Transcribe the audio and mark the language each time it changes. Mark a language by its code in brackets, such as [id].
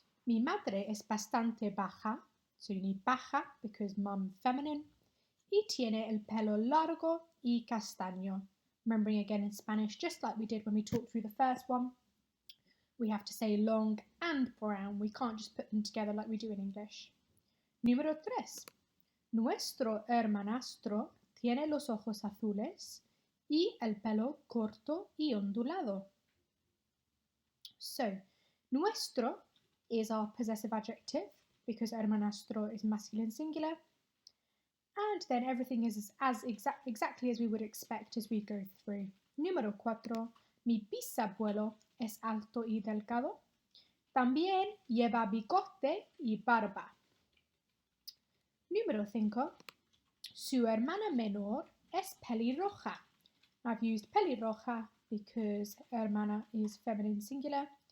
[es] Mi madre es bastante baja. [en] So you need baja because mum feminine. [es] Y tiene el pelo largo y castaño. [en] Remembering again in Spanish, just like we did when we talked through the first one, we have to say long and brown. We can't just put them together like we do in English. [es] Número 3. Nuestro hermanastro tiene los ojos azules y el pelo corto y ondulado. [en] So, nuestro is our possessive adjective because hermanastro is masculine singular. And then everything is exactly as we would expect as we go through. [es] Número 4. Mi bisabuelo es alto y delgado. También lleva bigote y barba. Número 5. Su hermana menor es pelirroja. [en] I've used pelirroja because hermana is feminine singular.